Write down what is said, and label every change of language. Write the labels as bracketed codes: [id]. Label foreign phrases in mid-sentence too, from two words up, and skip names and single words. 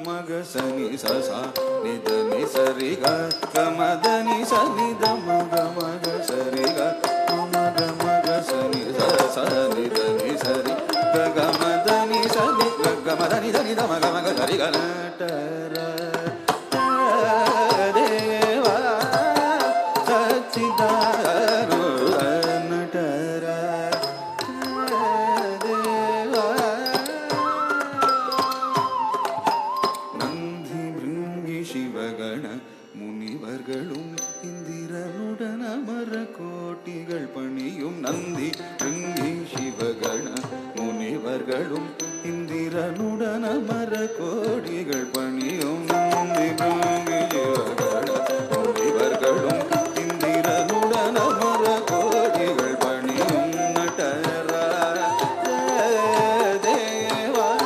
[sa] sani sa sa ni da ni sa ri ga ga ma da ni sa ni da ma ga sa ri ga ma ga sa ni sa ni da ni sa ri ga ma da ni sa ni ga ma da ni da ma ga sa ri ga na ta ra deva Satchidananda deva [ta] நந்தி பிருங்கி சிவகண முனிவர்களும் இந்திரனுடன் அமர கோட்டிகள் பணியும் நந்தி பிருங்கி சிவகண முனிவர்களும் இந்திரனுடன் அமர கோடிகள் பணியும் நந்தி பிருங்கி சிவகண முனிவர்களும் இந்திரனுடன் அமர கோடிகள் பணியும் நடரா தேவா